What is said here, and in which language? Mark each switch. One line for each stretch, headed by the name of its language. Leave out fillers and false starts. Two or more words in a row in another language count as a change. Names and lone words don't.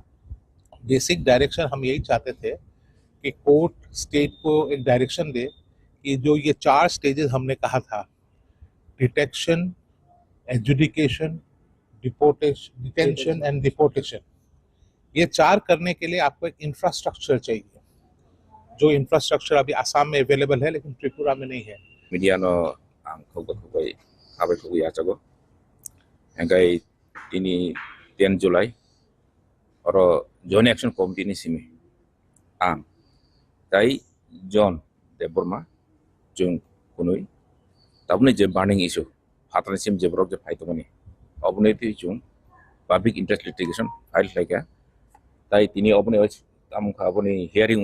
English: basic direction
Hindi: हम यही चाहते थे कि कोर्ट स्टेट को एक डायरेक्शन दे कि जो ये 4 स्टेजेस हमने कहा था,
English: detection, adjudication, detention and deportation,
Hindi: ये 4 करने के लिए आपको एक इंफ्रास्ट्रक्चर चाहिए, जो इंफ्रास्ट्रक्चर अभी आसाम में अवेलेबल है लेकिन त्रिपुरा में नहीं है।
Kok Borok: मीडिया नो आं खौगै आबै खौगै आचागो एंगाय दिनै 10 जुलाई और जॉइंट एक्शन कमिटी नि सिमी आं ताई जॉन देबरमा जों कुनुई ताबने जे
English: burning issue
Kok Borok: हातने सिम जे ब्रक जे फाइतमनि अबने ति जों
English: public interest litigation file
Kok Borok: लायगा ताई तिनी अबने आमखा अबने हियरिंग